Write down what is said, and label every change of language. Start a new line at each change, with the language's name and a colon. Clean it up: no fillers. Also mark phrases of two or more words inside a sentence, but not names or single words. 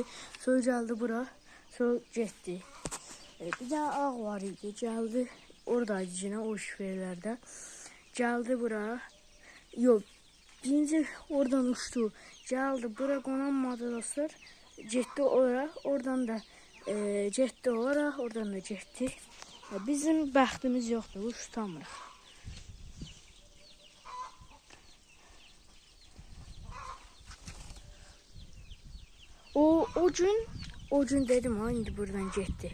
Turkish: Sonra geldi bura. Sonra gitti. Bir tane ağ var idi. Geldi. Oradaydı yine o şifrelerde. Geldi bura. Yok. Birinci oradan uçtu. Geldi bura konanmadı dostlar. Gitti oraya. Oradan da
Azerbaijani: Getdi ora, oradan da getdi. Bizim bəxtimiz yoxdur, quş tutamırıq. O gün dedim ha, indi buradan getdi.